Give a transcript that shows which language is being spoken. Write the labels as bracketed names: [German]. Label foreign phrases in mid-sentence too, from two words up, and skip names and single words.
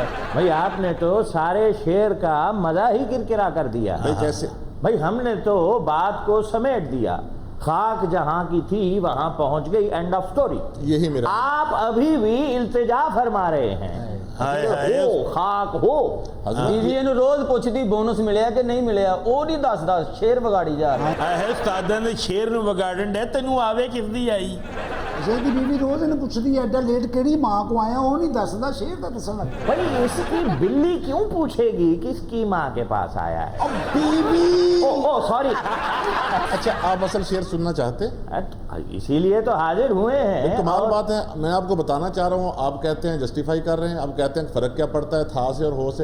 [Urdu] بھائی آپ نے تو سارے شعر کا مزہ ہی کرکرا کر دیا. بھئی کیسے؟ بھائی ہم نے تو بات کو سمیٹ دیا, خاک جہاں کی تھی وہاں پہنچ گئی, [English] end of story. [Urdu] یہی میرا آپ ابھی بھی التجا فرما رہے ہیں ہو خاک ہو. [Punjabi] ਬੀਵੀ ਇਹਨੂੰ ਰੋਜ਼ ਪੁੱਛਦੀ ਬੋਨਸ ਮਿਲਿਆ ਕਿ ਨਹੀਂ ਮਿਲਿਆ, ਉਹ ਨਹੀਂ ਦੱਸਦਾ, ਸ਼ੇਰ ਵਿਗਾੜੀ ਜਾ ਰਿਹਾ. ਹੈ ਉਸਤਾਦਾਂ ਦੇ ਸ਼ੇਰ ਨੂੰ ਵਿਗਾੜਨ ਦੇ, ਤੈਨੂੰ ਆਵੇ ਕਿਸ ਦੀ ਆਈ? ਕਿਸੇ ਦੀ ਬੀਵੀ ਰੋਜ਼ ਇਹਨੂੰ ਪੁੱਛਦੀ ਹੈ ਐਡਾ ਲੇਟ ਕਿਹੜੀ ਮਾਂ ਕੋ ਆਇਆ, ਉਹ نہیں ਦੱਸਦਾ, ਸ਼ੇਰ ਦਾ ਦੱਸਣ ਲੱਗ ਪਿਆ. [Urdu] بھائی اس کی بلی کیوں پوچھے گی کس کی ماں کے پاس آیا ہے؟ بیوی او سوری, اچھا آپ اصل شعر سننا چاہتے ہیں؟ اسی لیے تو حاضر ہوئے ہیں. کمال بات ہے, میں آپ کو بتانا چاہ رہا ہوں, آپ کہتے ہیں جسٹیفائی کر رہے ہیں, آپ کہتے ہیں فرق کیا پڑتا ہے تھا سے اور ہو سے.